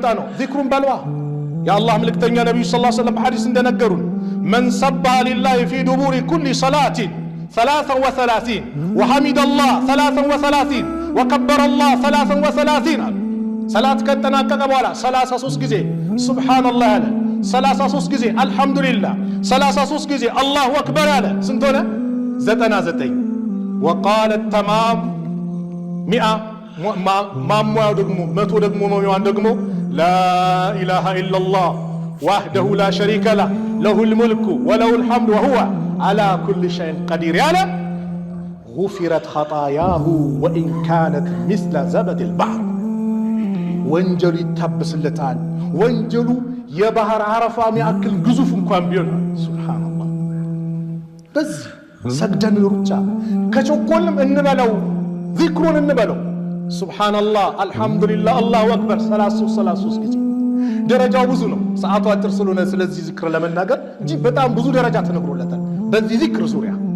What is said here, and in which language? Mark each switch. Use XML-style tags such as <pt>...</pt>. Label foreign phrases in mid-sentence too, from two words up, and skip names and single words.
<am>ነው፣ ዚክሩን በልዋ። የአላህ መልእክተኛ ነቢዩ</am> <ar>صلى الله عليه وسلم</ar> <am>በሐዲስ እንደነገሩን</am> <ar>من سبح لله في دبر كل صلاة 33 وحمد الله 33 وكبر الله 33</ar> <am>አሉ። ሰላት ከተጠናቀቀ በኋላ 33 ጊዜ ሱብሓነላህ ያለ 33 ጊዜ አልহামዱሊላህ 33 ጊዜ</am> <ar>الله أكبر</ar> <am>አለ ስንት ሆነ 99</am> <ar>وقال التمام</ar> <am>100 ማሟያው ደግሞ 100 ደግሞ መሚዋን ደግሞ</am> <ar>لا اله الا الله وحده لا شريك له له الملك وله الحمد وهو على كل شيء قدير ያለ غفرت خطاياه وان كانت مثل زبد البحر ወንጀሉ</ar> <am>ይታበስለታል ወንጀሉ የባህር አረፋ የሚያክል ግዙፍ እንኳን ቢሆን ሱብሃንአላህ በዚህ ሰግደን ሩጫ ከቸኮልም እንበለው ዚክሩን እንበለው</am> <ar>سبحان الله الحمد لله الله أكبر</ar> <am>33 ጊዜ ደረጃው ብዙ ነው ሰዓቱ አጭር ስለሆነ ስለዚህ ዚክር ለመናገር እንጂ በጣም ብዙ ደረጃ ተነግሮለታል በዚህ ዚክር ዙሪያ</am>